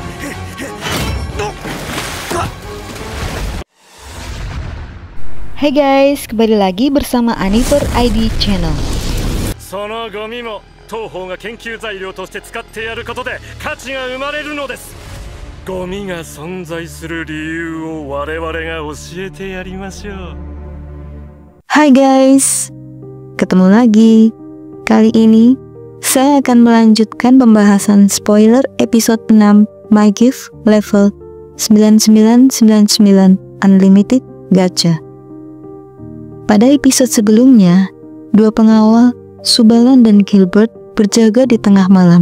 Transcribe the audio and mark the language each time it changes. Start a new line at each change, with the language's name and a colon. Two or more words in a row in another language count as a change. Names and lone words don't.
Indonesian: Hey guys, kembali lagi bersama Aniver ID Channel.
Japanese: そのゴミも当方が研究材料として使ってやることで価値が生まれるのです。ゴミが存在する理由を我々が教えてやりましょう。
Indonesian: Hai guys, ketemu lagi. Kali ini saya akan melanjutkan pembahasan spoiler episode 6 My Gift level 9999 Unlimited Gacha. Pada episode sebelumnya, dua pengawal, Subalan dan Gilbert, berjaga di tengah malam.